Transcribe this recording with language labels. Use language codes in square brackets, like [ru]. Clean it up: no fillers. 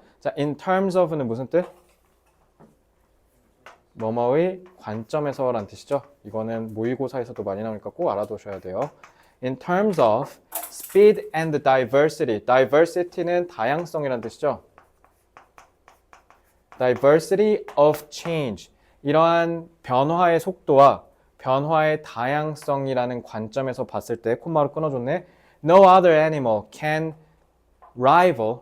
[ko] 자, [en] in terms of [ko] 는 무슨 뜻? 뭐뭐의 관점에서 라는 뜻이죠. 이거는 모의고사에서도 많이 나오니까 꼭 알아두셔야 돼요. [en] In terms of speed and diversity. [ko] diversity는 다양성이라는 뜻이죠. [en] diversity of change. [ko] 이러한 변화의 속도와 변화의 다양성이라는 관점에서 봤을 때 콤마로 끊어줬네. [en] No other animal can rival.